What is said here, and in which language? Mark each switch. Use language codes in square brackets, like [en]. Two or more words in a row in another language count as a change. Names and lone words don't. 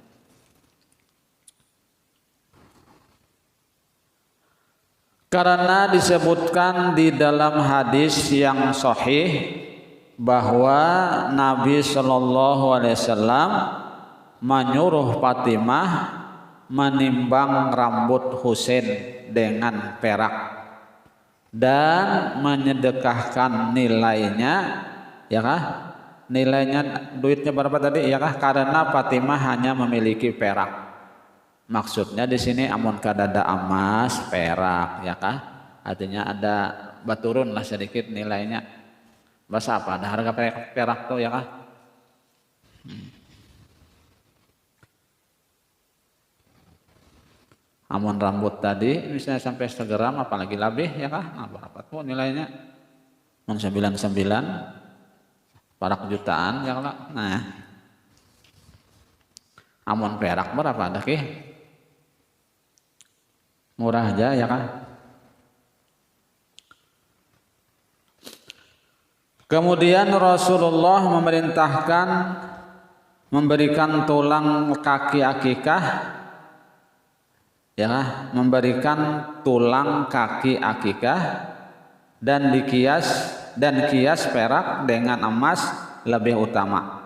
[id] Karena disebutkan di dalam hadis yang sahih bahwa Nabi [ar] صلى الله عليه وسلم [id] menyuruh Fatimah menimbang rambut Husain dengan perak dan menyedekahkan nilainya, ya kah? Nilainya duitnya berapa tadi, ya kah? Karena Fatimah hanya memiliki perak. Maksudnya di sini [bjn] amun kadada [id] emas, perak, ya kah? Artinya ada baturun lah sedikit nilainya. Bahasa apa? Ada harga perak tuh, ya kah? Amun rambut tadi misalnya sampai segram apalagi lebih, ya kah? Nah, berapa tuh nilainya? 99 perak jutaan, ya kah? Nah, amun perak berapa ada ki? Murah aja, ya kan? Kemudian Rasulullah memerintahkan memberikan tulang kaki akikah, ya, memberikan tulang kaki akikah dan kias perak dengan emas lebih utama.